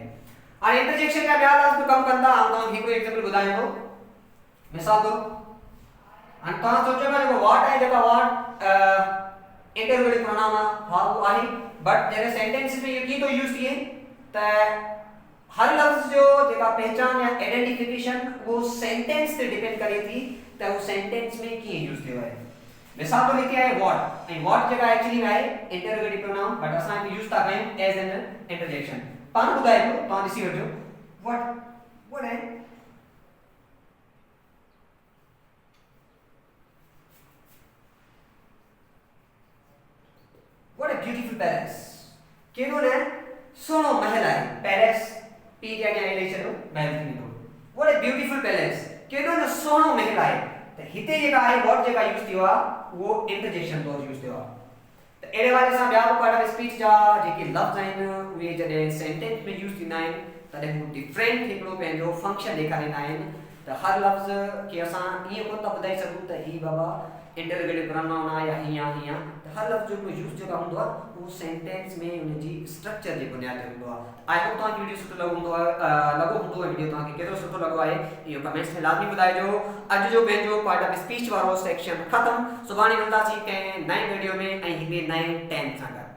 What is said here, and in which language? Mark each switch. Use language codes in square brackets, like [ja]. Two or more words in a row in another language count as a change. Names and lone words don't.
[sd] हाणे इंटरजेक्शन जा ॿिया लफ़्ज़ बि कमु कंदा, ऐं तव्हांखे हिकिड़ो एग्ज़ाम्पल ॿुधायां थो। मिसाल तौरु हाणे तव्हां सोचो पिया जेको वॉट आहे, जेका वॉट [en] interrogative pronoun [sd] आहे, हा उहो आहे, बट जॾहिं सेंटेंस में इहो कीअं थो यूज़ थिए त हर लफ़्ज़ जो जेका पहचान या आइडेंटिफिकेशन वो सेंटेंस ते डिपेंड करे थी त उहो सेंटेंस में कीअं यूज़ थियो आहे। मिसाल तौरु हिते आहे वॉट, ऐं वॉट जेका एक्चुअली में आहे [en] interrogative pronoun, [sd] बट असां यूज़ था कयूं [en] as an interjection. [sd] पाण ॿुधाए पियो, तव्हां ॾिसी वठो what है [en] what a beautiful palace [sd] केॾो न सुहिणो महल आहे पैलेस पी जे अॻियां ॾेई छॾियो महल थी वेंदो [en] what a beautiful palace [sd] केॾो न सुहिणो महल आहे त हिते जेका आहे वर्ड जेका यूज़ थियो आहे उहो इंटरजेक्शन तौरु यूज़ थियो आहे त अहिड़े वारे सां ॿिया बि [en] part of speech [sd] जा जेके लफ़्ज़ आहिनि उहे जॾहिं सेंटेंस में यूज़ थींदा आहिनि तॾहिं हू डिफरेंट हिकिड़ो पंहिंजो फंक्शन ॾेखारींदा आहिनि त हर लफ़्ज़ खे असां ईअं कोन था ॿुधाए सघूं त ही बाबा [en] interrogative pronoun [sd] आहे या हीअं त हर लफ़्ज़ जो यूज़ जेका हूंदो आहे उहो सेंटेंस में उनजी स्ट्रक्चर जे बुनियाद ते हूंदो आहे [en] I hope [sd] तव्हांखे वीडियो सुठो लॻो हूंदो वीडियो तव्हांखे केतिरो सुठो लॻो आहे इहो कमेंट्स में लाज़मी ॿुधाइजो अॼु जो पंहिंजो [en] part of speech [sd] वारो सेक्शन ख़तमु सुभाणे मिलंदासीं कंहिं नए वीडियो में ऐं हिकिड़े नए टेम सां गॾु